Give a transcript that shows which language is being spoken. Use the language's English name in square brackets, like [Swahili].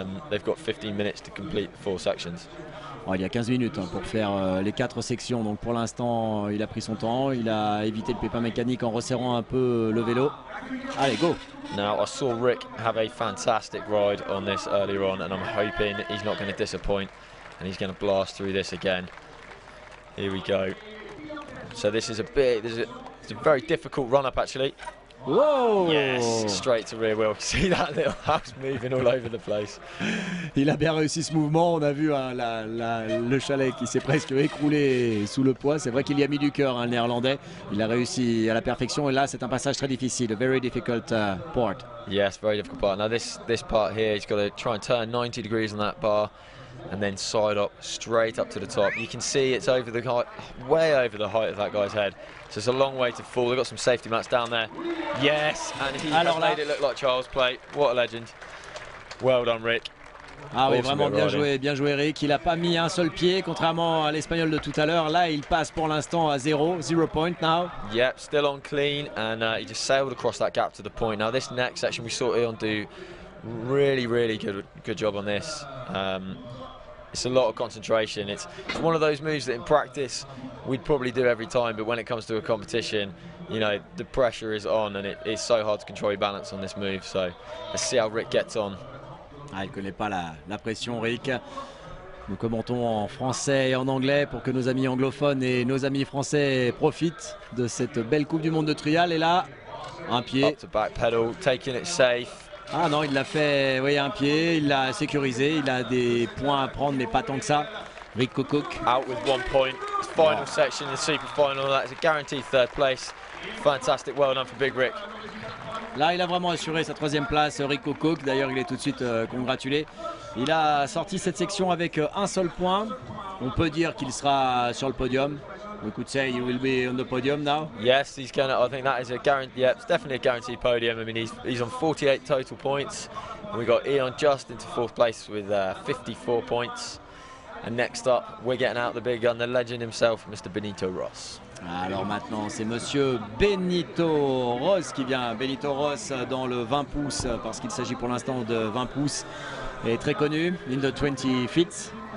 [English] They've got 15 minutes to complete the 4 sections. [French] Oh, il y a 15 minutes pour faire les 4 sections. Donc pour l'instant, il a pris son temps. Il a évité le pépin mécanique en resserrant un peu le vélo. Allez, go! [English] Now, I saw Rick have a fantastic ride on this earlier on, and I'm hoping he's not going to disappoint, and he's going to blast through this again. Here we go. So this is it's a very difficult run-up, actually. Whoa! Yes, straight to rear wheel. See that little house moving all over the place. [French] Il a bien réussi ce mouvement. On a vu hein, le chalet qui s'est presque écroulé sous le poids. C'est vrai qu'il y a mis du cœur, hein, le néerlandais. Il a réussi à la perfection. Et là, c'est un passage très difficile. [English] A very difficult part. Yes, very difficult part. Now this part here, he's got to try and turn 90 degrees on that bar, and then side up, straight up to the top. You can see it's over the height, way over the height of that guy's head. So it's a long way to fall. They've got some safety mats down there. Yes, and he has made it look like child's play. What a legend. Well done, Rick. [French] Ah oui, vraiment bien joué Rick. Il n'a pas mis un seul pied, contrairement à l'espagnol de tout à l'heure. Là, il passe pour l'instant à 0 point now. [English] Yep, still on clean, and he just sailed across that gap to the point. Now this next section, we saw Eon do really good job on this. It's a lot of concentration. It's one of those moves that in practice we'd probably do every time, but when it comes to a competition, you know, the pressure is on, and it's so hard to control your balance on this move. So let's see how Rick gets on. [French] Ah, il ne connaît pas la pression, Rick. Nous commentons en français et en anglais pour que nos amis anglophones et nos amis français profitent de cette belle Coupe du Monde de trial. Et là, un pied. [English] Up to back pedal, taking it safe. [French] Ah non, il l'a fait, oui, un pied, il l'a sécurisé, il a des points à prendre, mais pas tant que ça. Rick Cook. [English] Out with 1 point. Final section, the super final. That's a guaranteed 3rd place. Fantastic, well done for Big Rick. [French] Là, il a vraiment assuré sa 3e place, Rick Cook. D'ailleurs, il est tout de suite congratulé. Il a sorti cette section avec un seul point. On peut dire qu'il sera sur le podium. [English] We could say he will be on the podium now. Yes, he's going to. I think that is a guarantee. Yeah, it's definitely a guaranteed podium. I mean, he's on 48 total points. And we got Eon just into 4th place with 54 points. And next up, we're getting out the big gun, the legend himself, Mr. Benito Ross. [French] Alors maintenant, c'est Monsieur Benito Ross qui vient. Benito Ross dans le 20 pouces, parce qu'il s'agit pour l'instant de 20 pouces. Et très connu, [English] in the 20 feet.